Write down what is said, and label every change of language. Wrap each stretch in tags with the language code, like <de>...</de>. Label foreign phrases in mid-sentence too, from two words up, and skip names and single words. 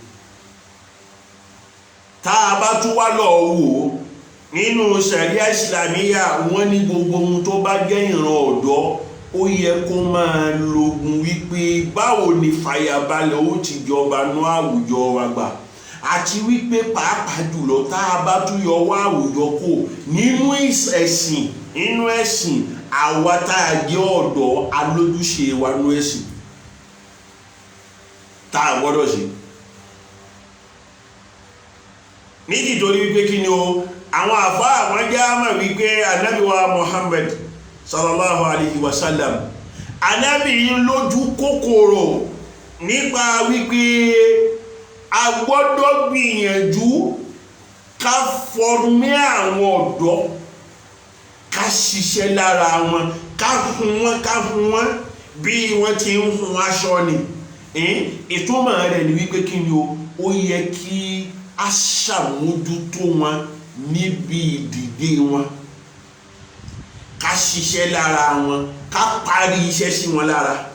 <yo>tá a bá tún wá lọ wò ó nínú sẹ̀ríà ìsìlámíyà wọ́n ní gbogbo ohun tó bá jẹ́ ìran ọ̀dọ́ ó yẹ kó máa lògùn wípé báwo ni fàyàbalẹ̀ ó ti jọba ní àwùjọ wa gbà àti wípé pàápàá jùlọ tá a bá tún yọ wá àwùjọ kò nínú ẹ̀sìn àwa tá a jẹ́ ọ̀dọ́ alójúṣe wa nínú ẹ̀sìn tá a gbọ́dọ̀ ṣe. nítorí wípé kí ni o àwọn àfá àwọn jẹ́ àmà wípé Ànábì wa Muhammad</yo> <ar>صلى الله عليه وسلم</ar> <yo>Ànábì yìí lójú kòkòrò nípa wípé a gbọ́dọ̀ gbìyànjú ká fọrmí àwọn ọ̀dọ́ ká ṣiṣẹ́ lára wọn ká fún wọn bí wọ́n ti ń hun aṣọ ni ìtumọ̀ rẹ̀ ni wípé kí ni ó yẹ kí a ṣàmójútó wọn níbi ìdìde wọn ká ṣiṣẹ́ lára wọn ká parí iṣẹ́ sí wọn lára</yo>